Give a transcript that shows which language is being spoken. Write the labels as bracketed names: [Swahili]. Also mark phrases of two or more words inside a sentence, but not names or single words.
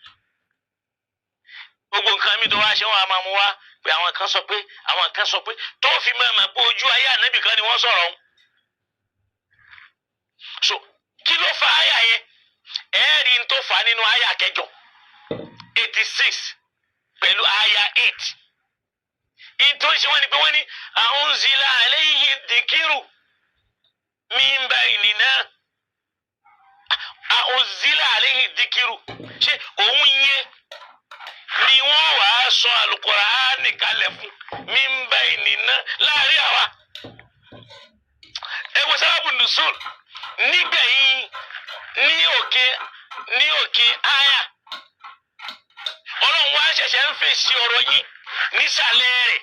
[Yoruba] Gbogbo nǹkan mi tó wá ṣe wọn a máa mú wá pé àwọn kan sọ pé tó fi máa mọ̀ pé ojú ayé Ànábì kan ni wọ́n sọ̀rọ̀ ọ̀hún. So kí ló fa àyà yẹn? Ẹ̀ẹ́rì ń tó fà á nínú àyà kẹjọ 86 pẹ̀lú àyà 8. Ìtò ìṣe wọn ni pé wọ́n ní [Arabic] أنزل عليه الذكر من بيننا أنزل عليه الذكر [Yoruba] ṣé òun yẹn ni wọ́n wàá sọ al-Qur'ani kalẹ̀ fún [Arabic] من بيننا [Yoruba] láàrin àwa. Ẹ wo sábàbù nùsùl nígbẹ̀yìn ní òkè àyà Ọlọ́run wá ṣẹ̀ṣẹ̀ ń fèsì ọ̀rọ̀ yìí nísàlẹ̀ rẹ̀.